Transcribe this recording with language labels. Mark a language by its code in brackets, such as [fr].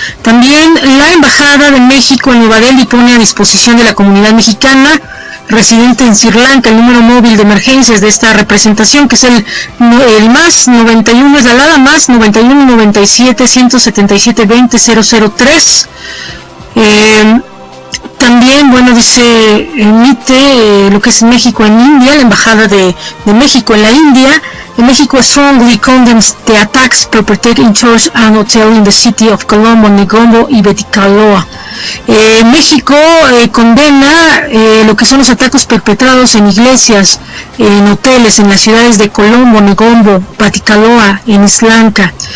[es] También la Embajada de México en Nueva Delhi pone a disposición de la comunidad mexicana residente en Sri Lanka el número móvil de emergencias de esta representación, que es el más 91, es la alada más 91 97 177 20 003. También, bueno, dice, emite lo que es México en India, la embajada de México en la India. [en] México strongly condemns the attacks perpetrated in church and hotel in the city of Colombo, Negombo y Baticaloa. [es] México condena lo que son los ataques perpetrados en iglesias, en hoteles, en las ciudades de Colombo, Negombo, Baticaloa, en Sri Lanka.